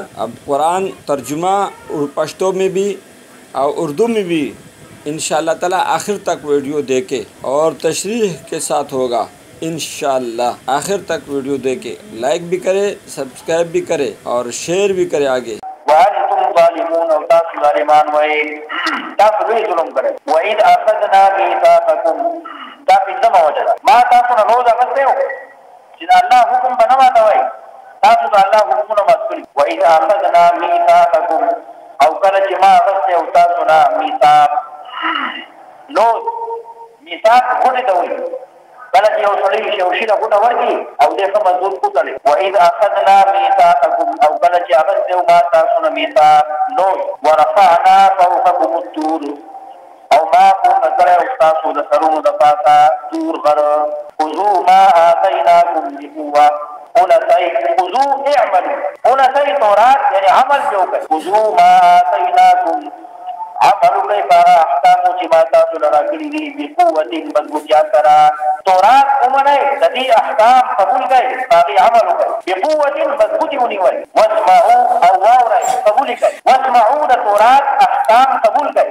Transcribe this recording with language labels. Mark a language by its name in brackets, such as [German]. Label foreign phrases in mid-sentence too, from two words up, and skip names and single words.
[Urdu] اب قرآن ترجمہ پشتو میں بھی اور اردو میں بھی [Arabic] انشاءاللہ تعالی [Urdu] آخر تک ویڈیو دیکھے اور تشریح کے ساتھ ہوگا [Arabic] انشاءاللہ. [Urdu] آخر تک ویڈیو دیکھے لائک بھی کرے، سبسکرائب بھی کرے اور شیئر بھی کرے آگے. [Arabic] وَأَنْتُمْ ظَالِمُونَ [Pashto] او تاسو ظالمان وای تاسو لوی ظلم کړی. [Arabic] وَإِذْ أَخَذْنَا مِيثَاقَكُمْ [Pashto] دا پنځمه وجه ده. ما تاسو نه روز اخیستی و چې د الله حکم به نه ماتوئ. تاسو د الله حکمونه مات کړي. [Arabic] وَإِذْ أَخَذْنَا مِيثَاقَكُمْ [Pashto] او کله چې ما اخیستی و تاسو نه میثاق لوز. میثاق غوټې ته وایي کله چې یو سړی یو شي ته غوټه ورکړي او دی ښه مضبوط وتړي. [Arabic] وَإِذْ أَخَذْنَا مِيثَاقَكُمْ [Pashto] او کله چې اخیستی و ما تاسو نه میثاق لوز. [Arabic] وَرَفَعْنَا فَوْقَكُمُ الطُّورَ [Pashto] او ما پورته کړی او ستاسو د سرونو د پاسه تور غره. [Arabic] خذوا ما آتیناکم بقوة خذوا اعملوا تورات [Pashto] یعنی عمل جو کوي. [Arabic] خذوا ما آتیناکم [Pashto] عمل کوي په احکامو چې ما تاسو له راکړي دي بقوة مضبوطیا سره. تورات ومنئ د دې احکام قبول کړئ هغې عمل وکړئ. بقوة مضبوطې ونیولئ. واسمعوا او واورئ قبول کړئ. واسمعوا د تورات احکام قبول کړئ.